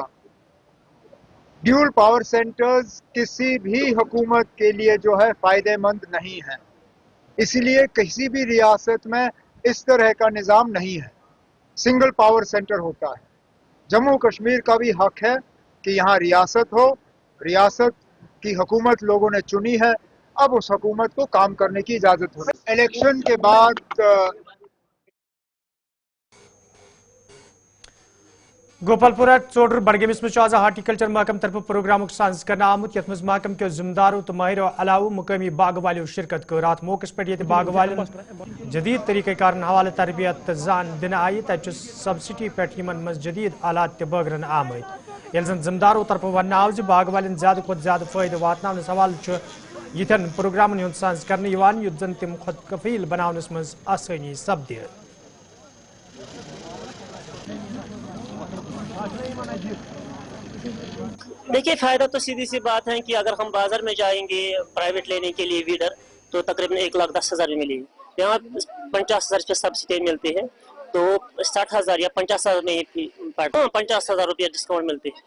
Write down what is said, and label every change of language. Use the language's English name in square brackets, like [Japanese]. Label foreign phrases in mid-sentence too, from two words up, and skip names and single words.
[English] dual power centers [Urdu] کسی بھی حکومت کے لیے جو ہے فائدہ مند نہیں ہے، اسی لیے کسی بھی ریاست میں اس طرح کا نظام نہیں ہے، [English] single power center [Urdu] ہوتا ہے. جموں کشمیر کا بھی حق ہے کہ یہاں ریاست ہو، ریاست کی حکومت لوگوں نے چنی ہے، اب اس حکومت کو کام کرنے کی اجازت ہو. الیکشن کے بعد [Kashmiri] گوپال پورہ ژوٚڈر بڈگٲمِس منٛز چھُ آز ہارٹیکلچر محکمہٕ طرفہٕ پروگرامُک ساز کرنہٕ آمُت یتھ منٛز محکمہٕ کیو ذمہٕ دارو تہٕ مٲہرو علاوٕ مقٲمی باغہٕ والیو شرکت کٔر. اتھ موقعس پٮ۪ٹھ ییٚتہِ باغہٕ والٮ۪ن جدید طریقہ کارن حوالہٕ تربیت تہٕ زان دِنہٕ آیہِ تتہِ چھُ سبسڈی پٮ۪ٹھ یِمن منٛز جدید آلات تہِ بٲگرنہٕ آمٕتۍ. ییٚلہِ زن ذمہٕ دارو طرفہٕ وننہٕ آو زِ باغہٕ والٮ۪ن زیادٕ کھۄتہٕ زیادٕ فٲیدٕ واتناونس حوالہٕ چھُ یِتھٮ۪ن پروگرامن ہُنٛد ساز کرنہٕ یِوان یُتھ زن تِم خۄد کفیل بناونس منٛز آسٲنی سپدِ. [Urdu] دیکھیے فائدہ تو سیدھی سی بات ہے کہ اگر ہم بازار میں جائیں گے پرائیویٹ لینے کے لیے ویڈر تو تقریباً 1,10,000 میں ملے گی. یہاں 50,000 پہ سبسڈی ملتی ہے تو 60,000 یا 50,000 میں 50,000 روپیہ ڈسکاؤنٹ ملتے ہیں.